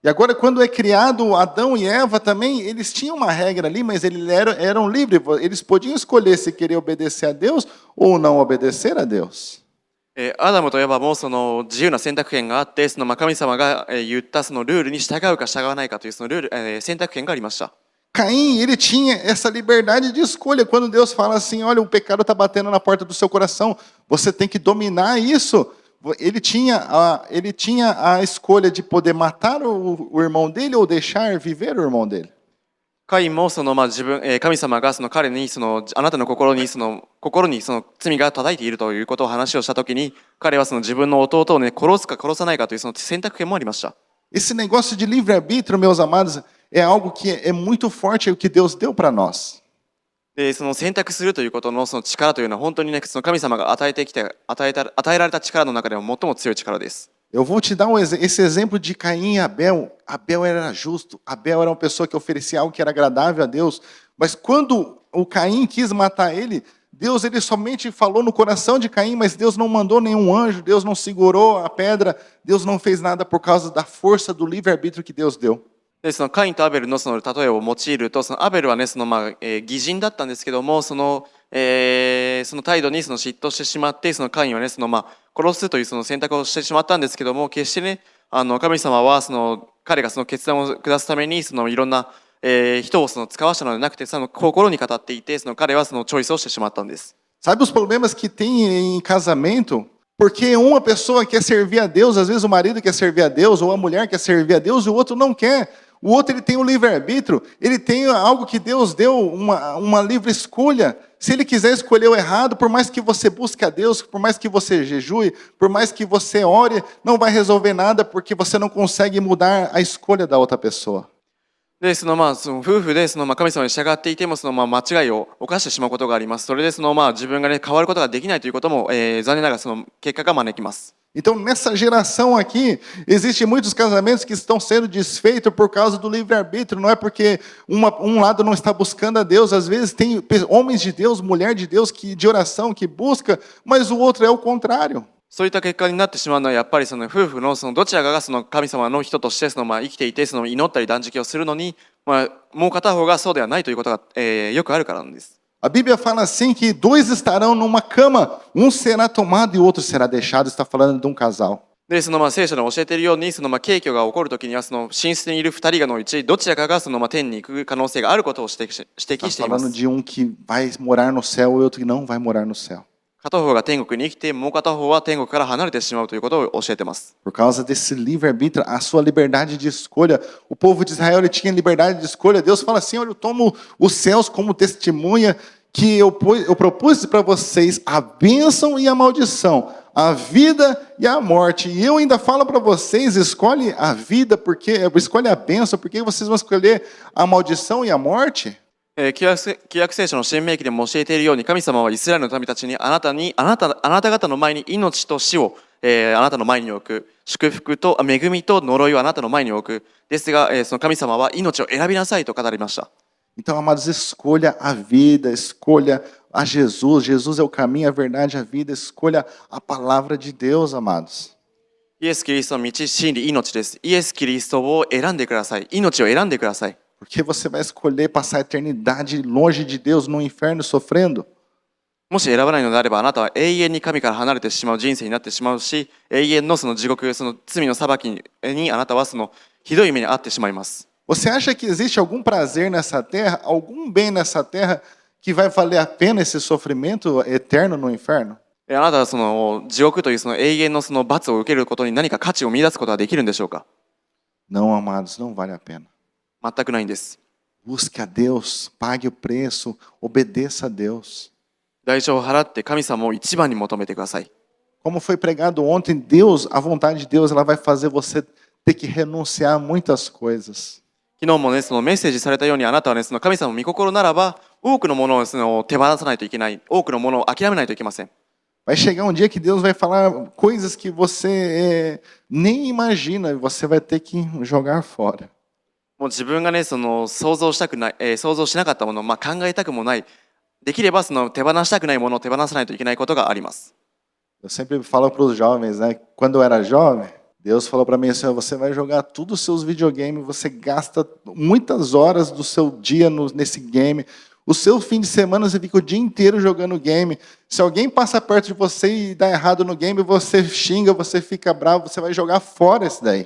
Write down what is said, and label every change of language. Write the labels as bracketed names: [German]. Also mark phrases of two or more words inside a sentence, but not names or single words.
[Portuguese] E agora, quando é criado Adão e Eva também, eles tinham uma regra ali, mas eram livres. Eles podiam escolher se querer obedecer a Deus ou não obedecer a Deus. [Japanese] アダムとエバもその自由な選択権があって、その神様が言ったそのルールに従うか従わないかというそのルール、選択権がありました。 [Portuguese] Caim, ele tinha essa liberdade de escolha. Quando Deus fala assim, olha, o pecado está batendo na porta do seu coração, você tem que dominar isso. Ele tinha a escolha de poder matar o irmão dele ou deixar viver o irmão dele. [Japanese] カインもその神様がその彼にあなたの心にその罪が叩いているということを話をしたときに、彼はその自分の弟をね殺すか殺さないかというその選択権もありました。 [Portuguese] Esse negócio de livre-arbítrio, meus amados, é algo que é muito forte, é o que Deus deu para nós. [Japanese] でその選択するということのその力というのは本当にねその神様が与えられた力の中でも最も強い力です。 [Portuguese] Eu vou te dar esse exemplo de Caim e Abel. Abel era justo, Abel era uma pessoa que oferecia algo que era agradável a Deus. Mas quando o Caim quis matar ele, Deus ele somente falou no coração de Caim, mas Deus não mandou nenhum anjo, Deus não segurou a pedra, Deus não fez nada por causa da força do livre-arbítrio que Deus deu. [Japanese] でそのカインとアベルのその例えを用いると、そのアベルはね義人だったんですけども、その態度にその嫉妬してしまって、そのカインはね殺すというその選択をしてしまったんですけども、決してね神様は彼がその決断を下すためにいろんな、人を使わしたのではなくて、その心に語っていて、彼はそのチョイスをしてしまったんです。 [Portuguese] Sabe os problemas que tem em casamento? Porque uma pessoa quer servir a Deus, às vezes o marido quer servir a Deus, ou a mulher quer servir a Deus, e o outro não quer. O outro ele tem o livre-arbítrio, ele tem algo que Deus deu, uma livre escolha. Se ele quiser escolher o errado, por mais que você busque a Deus, por mais que você jejue, por mais que você ore, não vai resolver nada porque você não consegue mudar a escolha da outra pessoa. [Japanese] でその夫婦で神様に従っていても間違いを犯してしまうことがあります。それで自分がね変わることができないということも、残念ながら結果が招きます。 [Portuguese] Então, nessa geração aqui, existem muitos casamentos que estão sendo desfeitos por causa do livre-arbítrio. Não é porque um lado não está buscando a Deus. Às vezes tem homens de Deus, mulher de Deus, de oração, que busca, mas o outro é o contrário. [Japanese] そういった結果になってしまうのはやっぱり夫婦のどちらかが神様の人として生きていて祈ったり断食をするのに、もう片方がそうではないということが、よくあるからなんです。 [Portuguese] A Bíblia fala assim que dois estarão numa cama, um será tomado e o outro será deixado. Está falando de um casal. [Japanese] で聖書の教えているように軽挙が起こるときには寝室にいる2人のうちどちらかが天に行く可能性があることを指摘しています。 [Portuguese] Está falando de um que vai morar no céu e outro que não vai morar no céu. [Japanese] 片方が天国に生きて、もう片方は天国から離れてしまうということを教えています。 [Portuguese] Por causa desse livre-arbítrio, a sua liberdade de escolha, o povo de Israel ele tinha liberdade de escolha. Deus fala assim: olha, eu tomo os céus como testemunha que eu propus para vocês a bênção e a maldição, a vida e a morte. E eu ainda falo para vocês: escolhe a vida, escolhe a bênção, porque vocês vão escolher a maldição e a morte. [Japanese] 旧約聖書の新明記でも教えているように、神様はイスラエルの民たちにあなた方の前に命と死を、あなたの前に置く、祝福と恵みと呪いをあなたの前に置く。ですが、その神様は命を選びなさいと語りました。 [Portuguese] Então, amados, escolha a vida, escolha a Jesus. Jesus é o caminho, a verdade, a vida. Escolha a palavra de Deus, amados. [Japanese] イエス・キリストの道、真理、命です。イエス・キリストを選んでください。命を選んでください。 [Portuguese] Porque você vai escolher passar a eternidade longe de Deus, no inferno, sofrendo. [Japanese] もし選ばないのであれば、あなたは永遠に神から離れてしまう人生になってしまうし、永遠の地獄、罪の裁きにあなたはひどい目に遭ってしまいます。 [Portuguese] Você acha que existe algum prazer nessa terra, algum bem nessa terra que vai valer a pena esse sofrimento eterno no inferno? [Japanese] あなたは地獄という永遠の罰を受けることに何か価値を見出すことはできるんでしょうか？ [Portuguese] Não, amados, não vale a pena. [Japanese] 全くないんです。 [Portuguese] Busque a Deus, pague o preço, obedeça a Deus. [Japanese] 代償を払って神様を一番に求めてください。 [Portuguese] Como foi pregado ontem, Deus, a vontade de Deus, ela vai fazer você ter que renunciar a muitas coisas. [Japanese] 昨日もね、メッセージされたように、あなたはね、神様の御心ならば、多くのものを手放さないといけない、多くのものを諦めないといけません。 [Portuguese] Vai chegar um dia que Deus vai falar coisas que você nem imagina e você vai ter que jogar fora. [Japanese] もう自分がね、想像したくない、想像しなかったもの、考えたくもない、できれば手放したくないものを手放さないといけないことがあります。 [Portuguese] Eu sempre falo para os jovens, né? Quando eu era jovem, Deus falou para mim assim, ó, você vai jogar tudo os seus videogames, você gasta muitas horas do seu dia nesse game. O seu fim de semana você fica o dia inteiro jogando game. Se alguém passa perto de você e dá errado no game, você xinga, você fica bravo, você vai jogar fora esse daí.